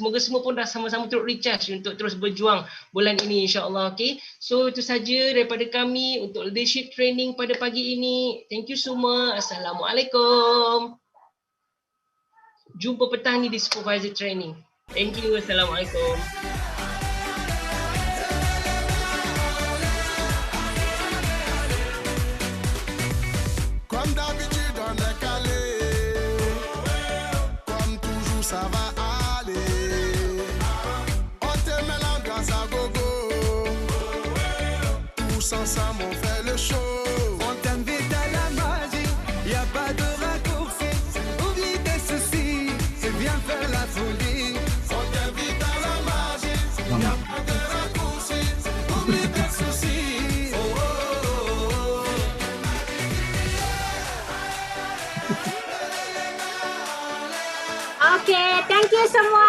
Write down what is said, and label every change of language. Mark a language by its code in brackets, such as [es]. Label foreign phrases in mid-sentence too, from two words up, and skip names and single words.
[ms] Semoga semua pun dah sama-sama turut recharge untuk terus berjuang bulan ini, insyaAllah. [en] Okay, so [ms] itu saja daripada kami untuk [en] leadership training [ms] pada pagi ini. [en] Thank you [ms] semua. Assalamualaikum. Jumpa petang ni di [en] supervisor training. Thank you. Assalamualaikum. [fr] Comme d'habitude, on est calé. Comme toujours, ça va aller. On te met l'ambiance à gogo. Tous ensemble, on fait le show. On t'invite à la magie. Y a pas de raccourci. Oublie tes soucis. C'est bien faire la folie. On t'invite à la magie. Y a pas de raccourci. Oublie tes soucis. Oh, oh, oh, oh. [en] Okay, thank you semua.